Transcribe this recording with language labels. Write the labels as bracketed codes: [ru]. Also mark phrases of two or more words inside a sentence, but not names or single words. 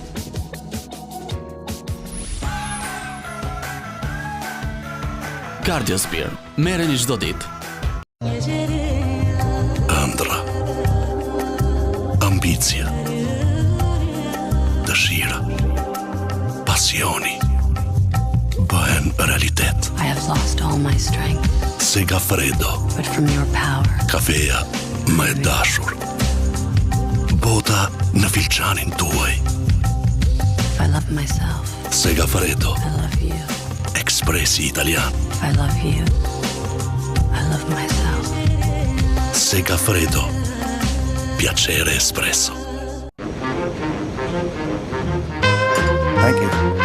[sq] Cardiosphere, merreni çdo ditë. Ëndra, ambicia, dëshira, pasioni bëhen realitet. [en] I have lost all my strength. [sq] Segafredo, [en] But from your power, [sq] kafeja më e dashur. Bota në filçanin tuaj. [en] if I love myself, [sq] Segafredo, [en] I love you. [sq] ekspresi italian. [en] If I love you, I love myself. [it] Segafredo, piacere espresso. [en] Thank you.